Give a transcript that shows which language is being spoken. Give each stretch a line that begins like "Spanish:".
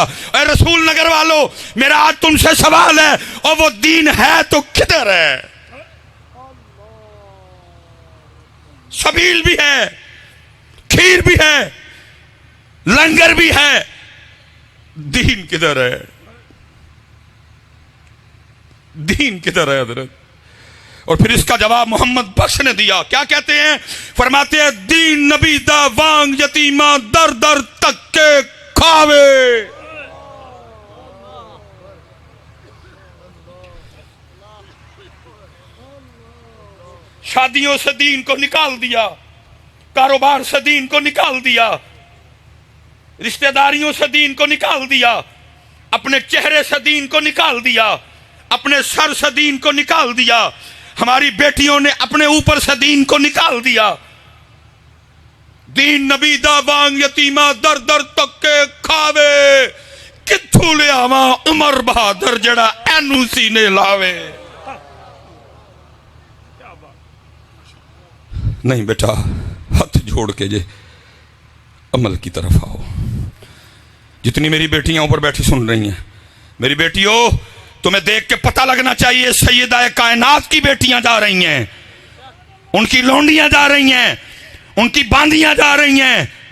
Urdu: اے رسول نگر والو, میرا آج تم سے سوال ہے, اور وہ دین ہے تو کدھر ہے؟ سبیل بھی ہے, کھیر بھی ہے, لنگر بھی ہے, دین کدھر ہے؟ دین کدھر ہے حضرت؟ اور پھر اس کا جواب محمد بخش نے دیا. کیا کہتے ہیں؟ فرماتے ہیں
Punjabi: دین نبی دا وانگ یتیمہ در در تک کے کھاوے.
Urdu: شادیوں سے دین کو نکال دیا, کاروبار سے دین کو نکال دیا, رشتہ داریوں سے دین کو نکال دیا, اپنے چہرے سے دین کو نکال دیا, اپنے سر سے دین کو نکال دیا. ہماری بیٹیوں نے اپنے اوپر سے دین کو نکال دیا.
Punjabi: دین نبی دا وانگ یتیمہ در در تک کے کھاوے, کتھوں لے آواں عمر بہادر جڑا اینو سینے لاوے.
Urdu: نہیں بیٹا, ہاتھ جوڑ کے جے عمل کی طرف آؤ. جتنی میری بیٹیاں اوپر بیٹھی سن رہی ہیں, میری بیٹیوں تمہیں دیکھ کے پتہ لگنا چاہیے سیدہ کائنات کی بیٹیاں جا رہی ہیں, ان کی لونڈیاں جا رہی ہیں, ان کی باندیاں جا رہی ہیں.